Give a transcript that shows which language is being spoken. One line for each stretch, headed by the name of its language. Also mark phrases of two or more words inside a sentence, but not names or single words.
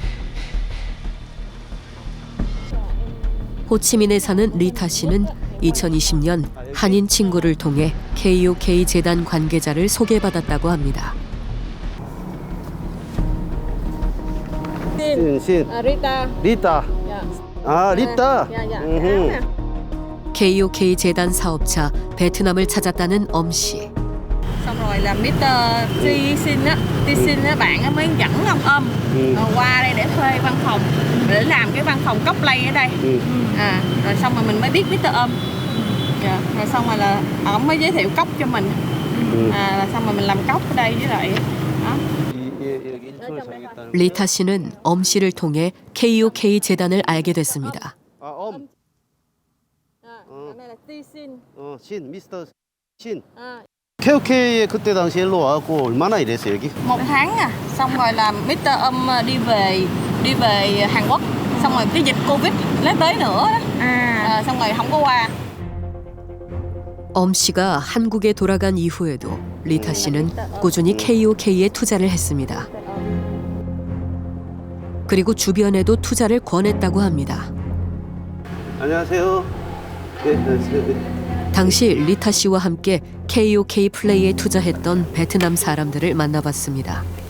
Korean: 호치민에 사는 리타 씨는 2020년 한인 친구를 통해 KOK 재단 관계자를 소개받았다고 합니다. 리타. 아, 리타. KOK 재단 사업자 베트남을 찾았다는 엄 씨.
Vietnamese: Xong rồi là Mr. T-Sin á, bạn á mới dẫn ông qua đây để thuê văn phòng để làm cái văn phòng Coplay ở đây. Rồi xong rồi mình mới biết Mr. Rồi xong rồi là ông mới giới thiệu cốc cho mình. Rồi xong rồi mình làm cốc ở đây với lại đó.
Korean: 리타 씨는 엄 씨를 통해 KOK 재단을 알게 됐습니다. 신, 미스터 신. KOK에 그때 당시 일로 와갖고 얼마나 일했어요 여기?
Vietnamese: 1 tháng à, xong rồi là Mr. đi về Hàn Quốc, xong rồi cái dịch Covid lấy tới nữa đó, xong rồi không có qua.
Korean: 엄 씨가 한국에 돌아간 이후에도 리타 씨는 꾸준히 KOK에 투자를 했습니다. 그리고 주변에도 투자를 권했다고 합니다. 안녕하세요. 당시 리타 씨와 함께 KOK 플레이에 투자했던 베트남 사람들을 만나봤습니다.